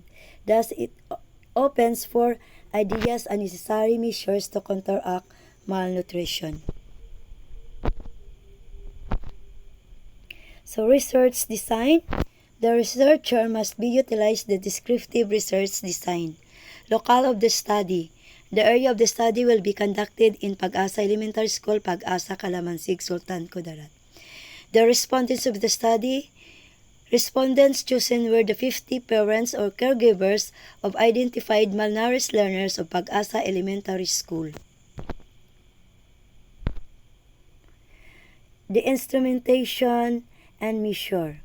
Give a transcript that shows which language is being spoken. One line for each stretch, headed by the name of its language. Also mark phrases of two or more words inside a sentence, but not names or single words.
English: Thus, it opens for ideas and necessary measures to counteract malnutrition. So, research design. The researcher must be utilize the descriptive research design. Locale of the study. The area of the study will be conducted in Pag-asa Elementary School, Pag-asa, Calamansig, Sultan Kudarat. The respondents of the study. Respondents chosen were the 50 parents or caregivers of identified malnourished learners of Pag-asa Elementary School. The instrumentation and measure.